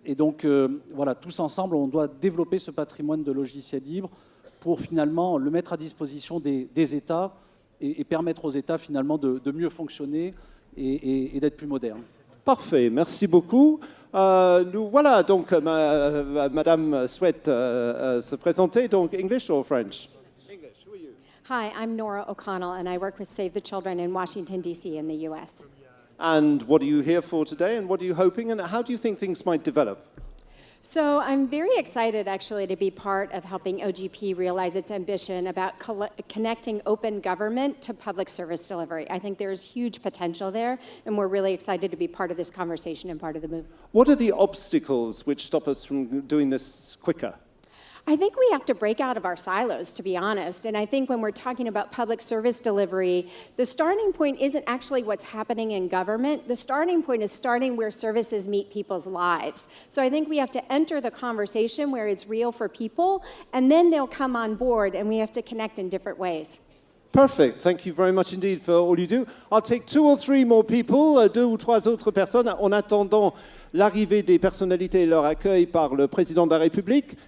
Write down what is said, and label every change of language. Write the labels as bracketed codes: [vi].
[fr] Et donc, voilà, tous ensemble, on doit développer ce patrimoine de logiciels libres pour finalement le mettre à disposition des États et permettre aux États finalement de mieux fonctionner et d'être plus modernes. Parfait, merci beaucoup. Nous voilà, donc Madame souhaite se présenter, donc [en] English or French? English, who are you? Hi, I'm Nora O'Connell, and I work with Save the Children in Washington, D.C. in the U.S. And what are you here for today, and what are you hoping, and how do you think things might develop? So I'm very excited, actually, to be part of helping OGP realize its ambition about connecting open government to public service delivery. I think there's huge potential there, and we're really excited to be part of this conversation and part of the move. What are the obstacles which stop us from doing this quicker? I think we have to break out of our silos, to be honest. And I think when we're talking about public service delivery, the starting point isn't actually what's happening in government. The starting point is starting where services meet people's lives. So I think we have to enter the conversation where it's real for people, and then they'll come on board, and we have to connect in different ways. Perfect. Thank you very much indeed for all you do. I'll take 2 or 3 more people, [fr] 2 ou 3 autres personnes, en attendant l'arrivée des personnalités et leur accueil par le président de la République.